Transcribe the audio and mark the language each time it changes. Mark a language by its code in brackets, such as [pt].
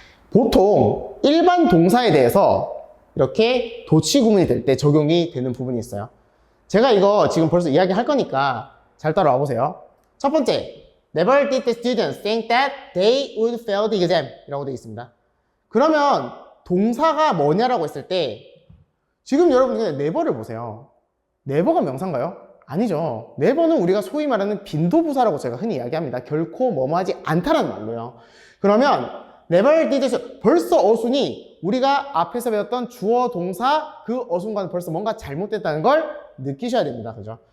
[ko] 보통 일반 동사에 대해서 이렇게 도치 구문이 될 때 적용이 되는 부분이 있어요. 제가 이거 지금 벌써 이야기할 거니까 잘 따라와 보세요. 첫 번째, [en] Never did the students think that they would fail the exam [ko] 이라고 되어 있습니다. 그러면 동사가 뭐냐라고 했을 때 지금 여러분 그냥 never를 보세요. never가 명사인가요? 아니죠. never는 우리가 소위 말하는 빈도부사라고 제가 흔히 이야기합니다. 결코 뭐뭐하지 않다라는 말로요. 그러면 never did 벌써 어순이 우리가 앞에서 배웠던 주어 동사 그 어순과는 벌써 뭔가 잘못됐다는 걸 느끼셔야 됩니다. 그죠?